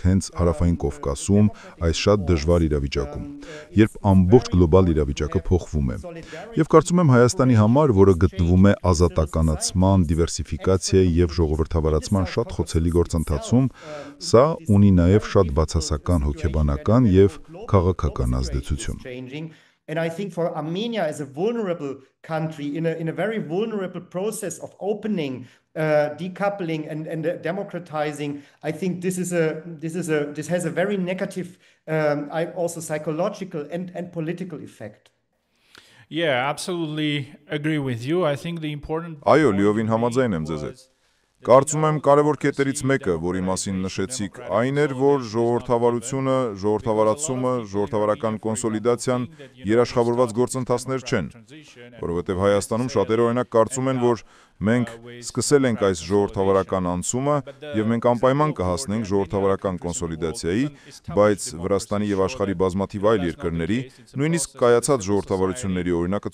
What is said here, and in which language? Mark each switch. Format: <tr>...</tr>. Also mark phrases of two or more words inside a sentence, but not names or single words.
<hy>հենց հարավային Կովկասում այս շատ դժվար իրավիճակում, երբ ամբողջ գլոբալ իրավիճակը փոխվում է։ Եվ կարծում եմ Հայաստանի համար, որը գտնվում է ազատականացման, դիվերսիֆիկացիայի եւ ժողովրդավարացման շատ խոցելի գործընթացում, սա ունի նաև շատ բացասական հոգեբանական եւ քաղաքական ազդեցություն։</hy> <en>And I think for Armenia as a vulnerable country in a very vulnerable process of opening, decoupling and democratizing, I think this has a very negative, also psychological and political effect. Yeah, absolutely agree with you. I think the important</en> <hy>Այո, լիովին համաձայն եմ ձեզ հետ։ Կարծում եմ կարևոր կետերից մեկը, որի մասին նշեցիք, այն էր, որ ժողովրդավարությունը, ժողովրդավարացումը, ժողովրդավարական կոնսոլիդացիան երաշխավորված գործընթացներ չեն, որովհետև Հայաստանում շատերը օրինակ կարծում են, որ Մենք սկսել ենք այս ժողովրդավարական անցումը եւ մենք անպայման կհասնենք ժողովրդավարական կոնսոլիդացիայի, բայց Վրաստանի եւ աշխարհի բազմաթիվ այլ երկրների, նույնիսկ կայացած ժողովրդավարությունների օրինակը</hy>